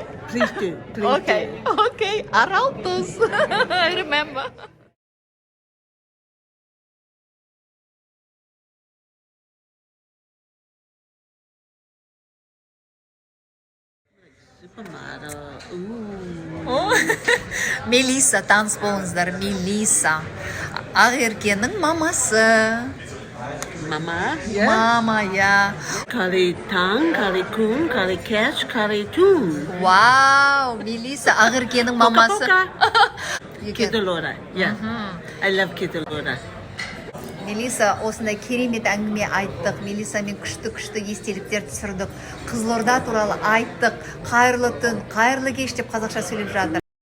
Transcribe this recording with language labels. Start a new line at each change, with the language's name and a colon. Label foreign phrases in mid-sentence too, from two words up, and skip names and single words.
English: Please do. Please Okay. do. Okay. Aral Tuz. I remember. Supermodel. Ooh.
Kazakh: Мелисса, таныс болыңыздар, Мелисса. Акеркенің мамасы. Mama.
English: Yeah. Мама, yeah. Kari tang, kari kun, kari cash, kari tun. Wow, Мелисса,
Kazakh: Акеркенің мамасы.
English: You can- Kidalorda. Yeah. I love Kidalorda.
Kazakh: Мелисса, осындай керемет әңгіме айттық. Мелиссамен күшті естеліктер түсірдік. Қызылорда туралы айттық. Қайырлы түн, қайырлы кеш деп қазақша сөйлеп жатыр.